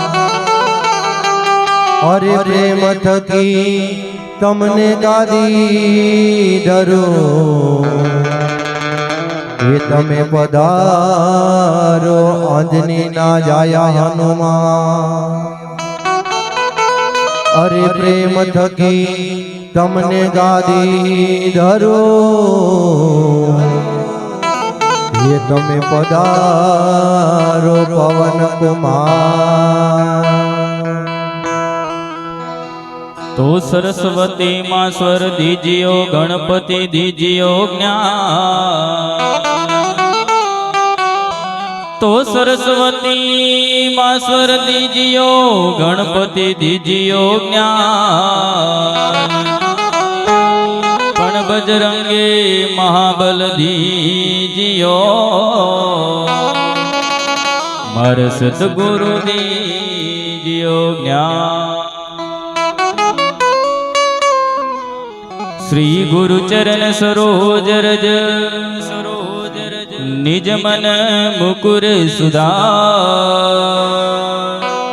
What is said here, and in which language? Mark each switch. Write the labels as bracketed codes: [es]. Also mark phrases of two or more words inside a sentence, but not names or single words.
[gu] અરે પ્રેમ થકી તમને ગાદી ધરું, એ તમે પધારો અંજની ના જાયા હનુમાન। અરે પ્રેમ થકી તમને ગાદી ધરો, એ તમે પધારો પવન કુમાર। [raj] तो सरस्वती मां स्वर दीजियो, गणपति दीजियो ज्ञान। तो सरस्वती मां स्वर दीजियो, गणपति दीजियो ज्ञान। पण बजरंगे महाबल दीजियो, मारे सद्गुरु दीजियो ज्ञान। [awa] श्री गुरु चरण सरोज रज, निज मन मुकुर सुधार।